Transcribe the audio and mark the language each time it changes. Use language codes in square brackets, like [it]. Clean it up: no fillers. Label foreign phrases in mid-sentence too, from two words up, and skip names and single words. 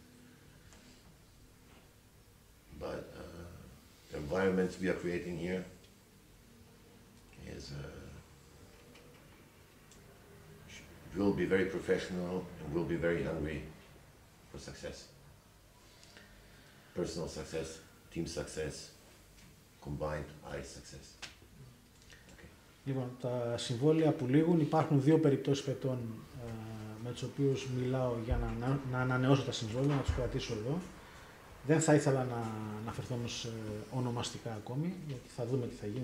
[en] But the environment we are creating here is will be very professional and will be very hungry for success. Personal success, team success, combined ARIS success. [el] Λοιπόν, τα συμβόλαια που λήγουν, υπάρχουν δύο περιπτώσεις παικτών με τους οποίους μιλάω για να ανανεώσω τα συμβόλαια, να τους κρατήσω εδώ. Δεν θα ήθελα να αναφερθώ όμως ονομαστικά ακόμη, γιατί θα δούμε τι θα γίνει.